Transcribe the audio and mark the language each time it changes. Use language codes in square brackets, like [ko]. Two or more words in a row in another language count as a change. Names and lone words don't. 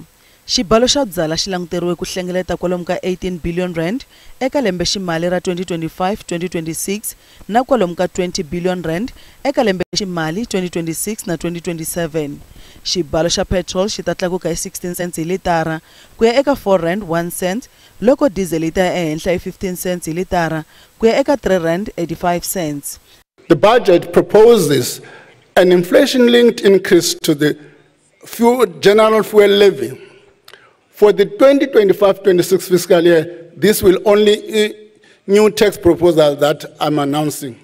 [ts] Xibalo xa byala xi languteriwe ku hlengeleta kwalomu ka 18 billion rand eka lembe ximali ra 2025-2026 na kwalomu ka 20 billion rand eka lembe ximali 2026 na 2027. Xibalo xa petrol xi ta tlakuka hi 16 cents hi litara ku ya eka 4 rand 1 cent loko diesel yi ta ya ehenhla hi 15 cents hi litara ku ya eka 3 rand 85 cents. [en] The budget proposes an inflation-linked increase to the general fuel levy. For the 2025-26 fiscal year, this will only new tax proposal that I'm announcing.